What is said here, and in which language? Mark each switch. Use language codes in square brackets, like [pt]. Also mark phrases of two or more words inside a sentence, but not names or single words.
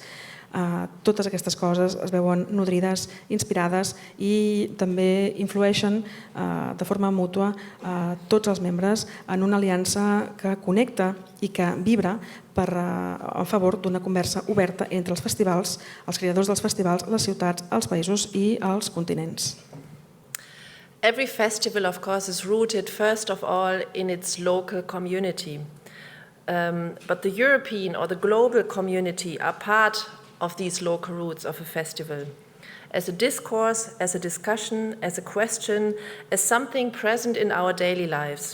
[ca] Totes aquestes coses es veuen nodrides, inspirades i també influeixen de forma mútua tots els membres en una aliança que connecta i que vibra a favor d'una conversa oberta entre els festivals, els creadors dels festivals, les ciutats, els països i els continents. [en] Every festival, of course, is rooted first of all in its local community. But the European or the global community are part of these local roots of a festival. As a discourse, as a discussion, as a question, as something present in our daily lives.